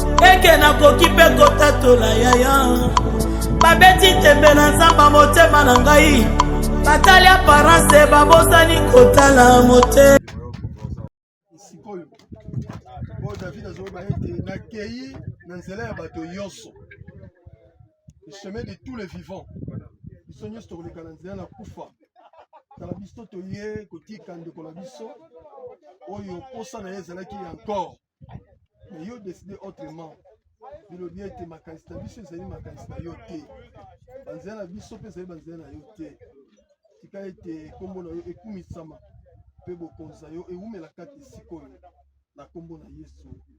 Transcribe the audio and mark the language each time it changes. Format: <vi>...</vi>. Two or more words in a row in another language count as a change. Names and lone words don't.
<ln>Eke nakoki mpe kotatola yaya. Babeti tembe na Nzambe motema na ngai. Batali aparence babosani kotala motema. Sikoyo, oyo David azoyeba ete nakei na nzela ya bato nyonso.</ln> <fr>Le chemin de tous les vivants.</fr> <ln>Biso nyonso tokoleka na nzela na kufa. Tala biso toye kotika ndeko na biso, oyo posa na ye ezalaki encore. Mais yo</ln> <fr>décidé autrement.</fr> <ln>Bilobi ete makanisi na biso ezali makanisi na yo te. Banzela na biso mpe ezali banzela na yo te. Tika ete kombo na yo ekumisama, mpe bokonzi na yo ewumela kati sikoyo, na kombo na Yesu.</ln>